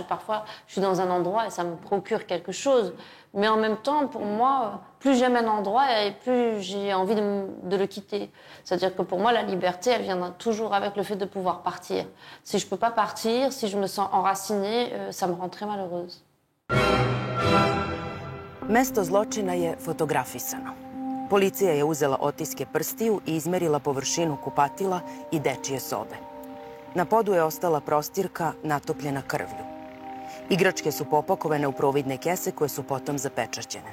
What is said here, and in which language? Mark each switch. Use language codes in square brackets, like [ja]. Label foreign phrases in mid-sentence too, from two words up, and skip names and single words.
[fr] Parfois, je suis dans un endroit et ça me procure quelque chose. Mais en même temps, pour moi, plus j'aime un endroit et plus j'ai envie de le quitter. C'est-à-dire que pour moi, la liberté, elle vient toujours avec le fait de pouvoir partir. Si je ne peux pas partir, si je me sens enracinée, ça me rend très malheureuse. [sr] Mesto zločina je fotografisano. Policija je uzela otiske prstiju i izmerila površinu kupatila i dečije sobe. Na podu je ostala prostirka natopljena krvlju. Igračke su popakovane u providne kese koje su potom zapečaćene.